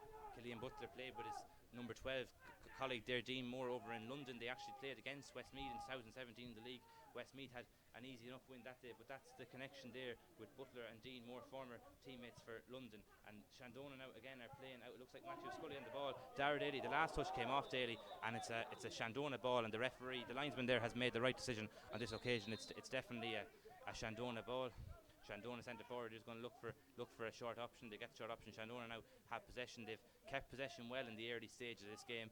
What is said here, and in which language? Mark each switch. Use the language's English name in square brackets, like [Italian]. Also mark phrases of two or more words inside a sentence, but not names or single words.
[English] Killian Butler played with his number 12 colleague there, Dean Moore, over in London. They actually played against Westmeath in 2017 in the league. Westmeath had an easy enough win that day, but that's the connection there with Butler and Dean Moore, former teammates for London. And Shandonagh now again are playing out. It looks like Matthew Scully on the ball. Dara Daly, the last touch came off Daly, and it's a Shandonagh ball, and the referee, the linesman there, has made the right decision on this occasion. It's definitely a Shandonagh ball. Shandonagh centre forward is going to look for a short option. They get short option. Shandonagh now have possession. They've kept possession well in the early stage of this game.